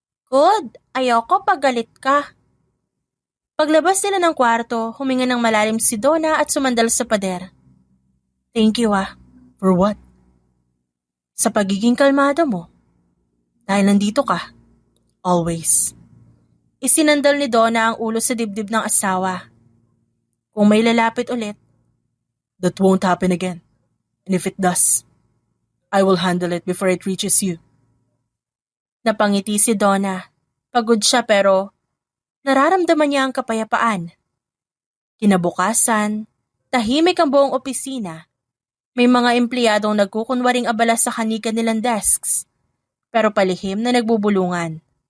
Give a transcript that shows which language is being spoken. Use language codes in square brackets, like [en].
[tl] Good, ayoko pag galit ka. Paglabas nila ng kwarto, huminga ng malalim si Donna at sumandal sa pader. [en] Thank you ah. For what? [tl] Sa pagiging kalmado mo. Dahil nandito ka. [en] Always. [tl] Isinandal ni Donna ang ulo sa dibdib ng asawa. Kung may lalapit ulit, [en] that won't happen again. And if it does, I will handle it before it reaches you. [tl] Napangiti si Donna. Pagod siya pero nararamdaman niya ang kapayapaan. Kinabukasan, tahimik ang buong opisina. May mga empleyadong nagkukunwaring abala sa kanika nilang desks, pero palihim na nagbubulungan.